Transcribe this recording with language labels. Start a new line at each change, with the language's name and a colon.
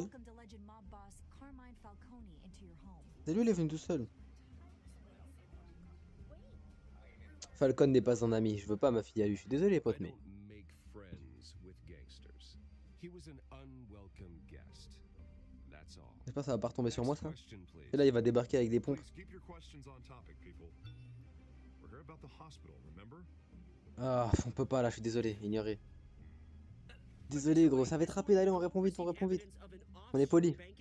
English: Welcome to legend mob boss Carmine Falcone into your home.
French: C'est lui, il est venu tout seul. Falcon n'est pas un ami. Je veux pas m'affilier à lui. Je suis désolé, pote,
English: I
French: mais.
English: don't make friends with gangsters. He was an unwelcome guest. That's all.
French: J'espère que ça va pas retomber sur moi, ça.
English: Question, please.
French: Et là, il va débarquer avec des pompes.
English: Please keep your questions on topic, people. We're here about the hospital, remember?
French: Ah, on peut pas là, je suis désolé, ignoré. Désolé, gros, ça va être rapide. Allez, on répond vite, on répond vite. On est poli.